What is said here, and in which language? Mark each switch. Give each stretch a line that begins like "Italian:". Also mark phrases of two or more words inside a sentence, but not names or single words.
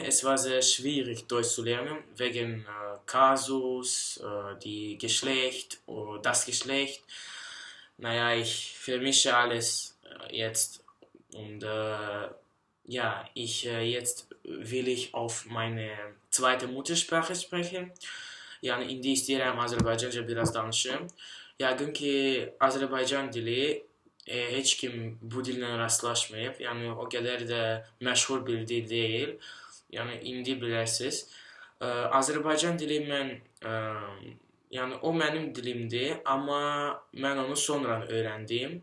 German: Es war sehr schwierig, Deutsch zu lernen, wegen Kasus, die Geschlecht, das Geschlecht. Naja, ich vermische alles jetzt. Und ja, jetzt will ich auf meine zweite Muttersprache sprechen.
Azerbaijani: Yani indi istəyirəm Azərbaycanca biraz danışım. Yəqin ki, Azərbaycan dili heç kim bu dillə rastlaşmayıb. Yəni o qədər də məşhur bir dil deyil. Yəni indi bilərsiniz. Azərbaycan dili yəni o mənim dilimdir, amma mən onu sonradan öyrəndim.